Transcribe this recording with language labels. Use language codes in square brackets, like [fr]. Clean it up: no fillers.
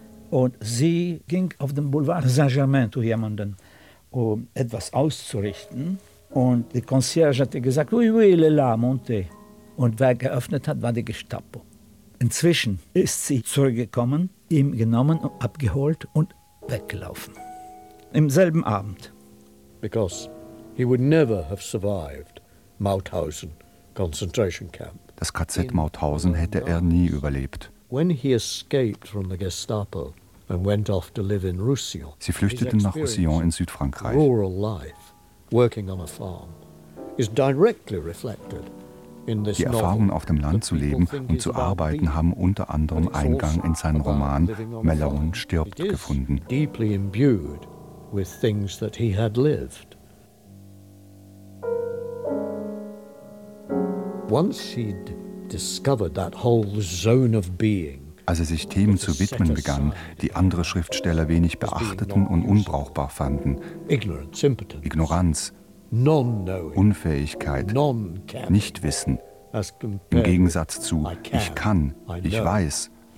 [de] Und sie ging auf den Boulevard Saint-Germain zu jemandem, um etwas auszurichten. Und die Concierge hatte gesagt, [fr] oui, oui, le la, monte. [de] Und wer geöffnet hat, war die Gestapo. Inzwischen ist sie zurückgekommen, ihm genommen, abgeholt und weggelaufen. Im selben Abend. [en] Because he would never have survived Mauthausen concentration camp. [de] Das KZ Mauthausen hätte er nie überlebt. [en] When he escaped from the Gestapo, and went off to live in Roussillon. [de] Sie flüchteten nach Roussillon in Südfrankreich. [en] Rural life, working on a farm, is directly reflected in this novel. [de] Die Erfahrungen auf dem Land zu leben und zu arbeiten haben unter anderem Eingang in seinen Roman Mellon stirbt gefunden. [en] Deeply imbued with things that he had lived. Once he'd discovered that whole zone of being. [de] Als er sich Themen zu widmen begann, die andere Schriftsteller wenig beachteten und unbrauchbar fanden, Ignoranz, Unfähigkeit, Nichtwissen, im Gegensatz zu ich kann, ich weiß,